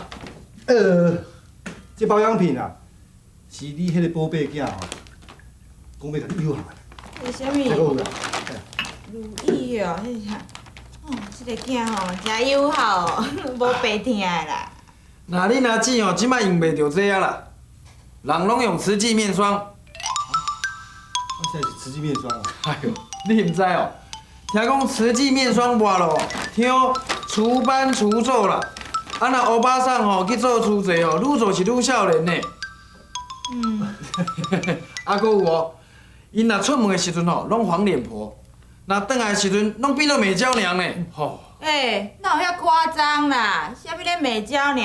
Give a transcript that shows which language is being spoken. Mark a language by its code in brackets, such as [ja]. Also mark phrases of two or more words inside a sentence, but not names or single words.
[nan] 这保养品啊，是你迄个宝贝囝吼，讲要甲你有效的。为什这个有么？啦。如意哦，迄啥？哦，这个囝吼真友好哦，无白听的啦。那恁阿姊吼，即摆用袂着这啊啦，人拢用慈济面霜。啊，现在是慈济面霜啊。哎呦，你毋知哦？听讲慈济面霜抹咯，听除斑除皱啦。啊，若欧巴桑吼去做除济哦，愈做是愈少年呢。啊，搁有哦，因若出门的时阵吼，拢黄脸婆；若转来的时阵，拢变做美娇娘呢。吼，哪有遐夸张啦？啥物咧美娇尔？